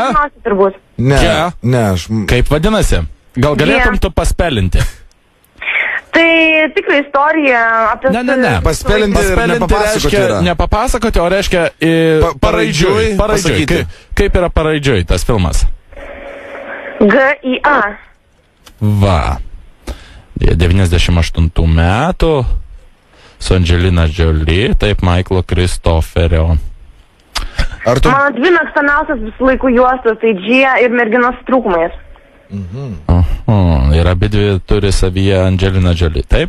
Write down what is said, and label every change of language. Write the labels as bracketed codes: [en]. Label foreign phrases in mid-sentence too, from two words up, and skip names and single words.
[lt] Nežinosi turbūt. Ne, Gia? ne, Kaip vadinasi? Gal galėtum tu paspelinti? Tai tikrai istorija apie... Ne. Paspelinti reiškia nepapasakoti, o reiškia paraidžiui. Paraidžiui. Kaip yra paraidžiui tas filmas? G.I.A. Va. 98 metų su Angelina Jolie, taip Michaelo Kristoferio. Mano dvi mėgstamiausias visų laikų juostos, tai Gia ir Merginos su trūkumais. Ir abidvi turi savyje Angelina Jolie, taip?